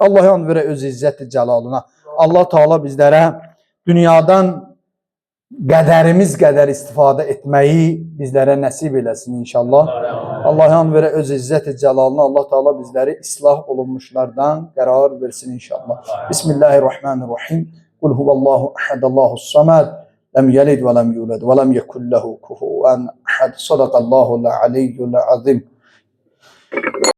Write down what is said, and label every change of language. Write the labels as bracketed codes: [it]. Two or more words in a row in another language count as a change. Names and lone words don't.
[az] Allah yan verə öz izzət-i cəlalına. Allah Teala bizlərə dünyadan qədərimiz qədər istifadə etməyi bizlərə nəsib eləsin inşallah. Allah yan verə öz izzət-i cəlalına. Allah Teala bizləri islah olunmuşlardan qərar versin inşallah. Bismillahirrahmanirrahim. [ar] قل هو الله أحد، الله الصمد، لم يلد ولم يولد ولم يكن له كفوا أحد. صدق الله العلي العظيم.